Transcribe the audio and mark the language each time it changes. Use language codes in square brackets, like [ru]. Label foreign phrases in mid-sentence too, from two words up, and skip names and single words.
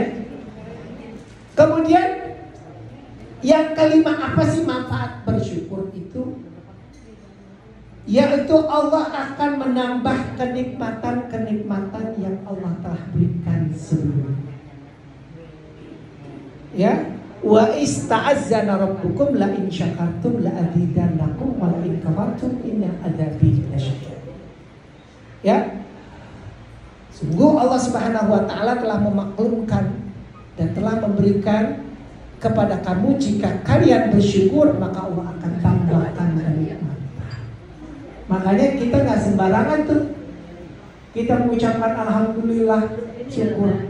[id] Kemudian yang kelima, apa sih manfaat bersyukur itu? Yaitu Allah akan menambah kenikmatan-kenikmatan yang Allah telah berikan sebelumnya. Ya, [ar] وإذ تأذن ربكم لئن شكرتم لأزيدنكم ولئن كفرتم إن عذابي لشديد. [id] Ya. Sungguh Allah [ar] سبحانه وتعالى [id] telah memaklumkan dan telah memberikan kepada kamu, jika kalian bersyukur maka Allah akan tambahkan kenikmatan. Makanya kita nggak sembarangan tuh kita mengucapkan alhamdulillah, syukur.